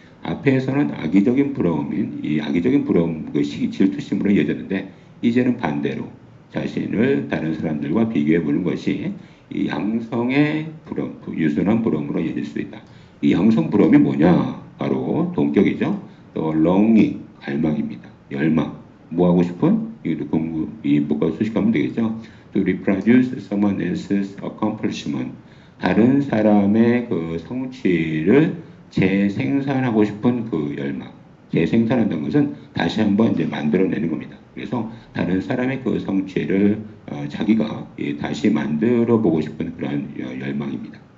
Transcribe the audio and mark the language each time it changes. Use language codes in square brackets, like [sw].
[ko] 앞에서는 악의적인 부러움인 이 악의적인 부러움, 그 질투심으로 이어졌는데 이제는 반대로 자신을 다른 사람들과 비교해 보는 것이 이 양성의 부러움, 유선한 부러움으로 이어질 수 있다. 이 양성 부러움이 뭐냐? 바로 동격이죠. 또 longing, 갈망입니다. 열망. 뭐 하고 싶은? 이것도 공부, 이 뭐가 수식하면 되겠죠. [en] To reproduce someone else's accomplishment. [ko] 다른 사람의 그 성취를 재생산하고 싶은 그 열망. 재생산한다는 것은 다시 한번 이제 만들어내는 겁니다. 그래서 다른 사람의 그 성취를 자기가 다시 만들어 보고 싶은 그런 열망입니다.